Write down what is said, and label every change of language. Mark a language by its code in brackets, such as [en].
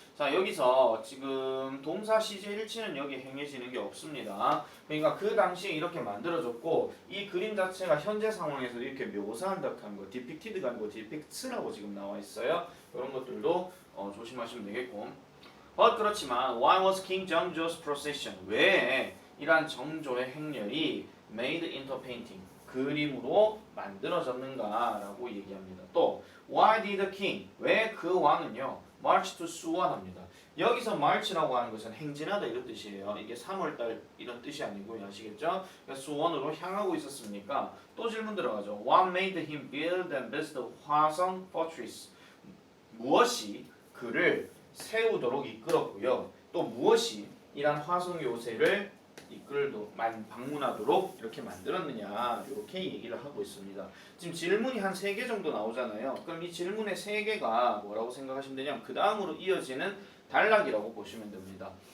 [ko] 자, 여기서 지금 동사 시제 일치는 여기 행해지는 게 없습니다. 그러니까 그 당시에 이렇게 만들어졌고 이 그림 자체가 현재 상황에서 이렇게 묘사한다 하는 거 depicted가 아니고 depicts라고 지금 나와 있어요. 이런 것들도 조심하시면 되겠고. 그렇지만 [en] why was King Jeongjo's procession? [ko] 왜 이러한 정조의 행렬이 [en] made into painting [ko] 그림으로 만들어졌는가라고 얘기합니다. [en] 또 why did the king [ko] 왜 그 왕은요 [en] march to 수원 [ko] 합니다. 여기서 march라고 하는 것은 행진하다 이런 뜻이에요. 이게 3월달 이런 뜻이 아니고요. 아시겠죠? 그러니까 수원으로 향하고 있었습니까? 또 질문 들어가죠. [en] What made him build and visit 화성 fortress? [ko] 무엇이 그를 세우도록 이끌었고요. 또 무엇이 이란 화성 요새를 방문하도록 이렇게 만들었느냐 이렇게 얘기를 하고 있습니다. 지금 질문이 한 3개 정도 나오잖아요. 그럼 이 질문의 3개가 뭐라고 생각하시면 되냐면 그 다음으로 이어지는 단락이라고 보시면 됩니다.